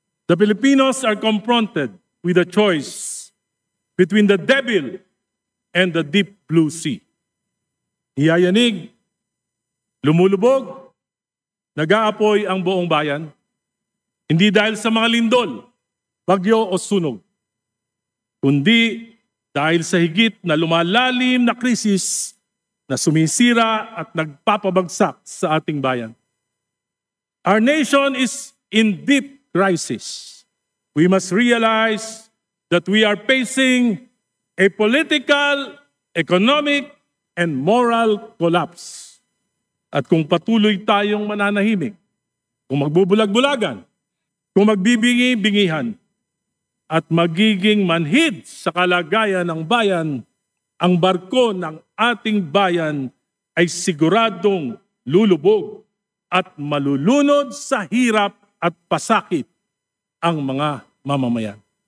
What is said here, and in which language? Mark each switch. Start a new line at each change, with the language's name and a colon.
English: The Filipinos are confronted with a choice between the devil and the deep blue sea.
Filipino: Iyayanig, lumulubog, nag-aapoy ang buong bayan, hindi dahil sa mga lindol, bagyo o sunog, kundi dahil sa higit na lumalalim na krisis na sumisira at nagpapabagsak sa ating bayan.
English: Our nation is in deep crisis. We must realize that we are facing a political, economic, and moral collapse.
Filipino: At kung patuloy tayong mananahimik, kung magbubulag-bulagan, kung magbibingi-bingihan, at magiging manhid sa kalagayan ng bayan, ang barko ng ating bayan ay siguradong lulubog at malulunod sa hirap at pasakit ang mga mamamayan.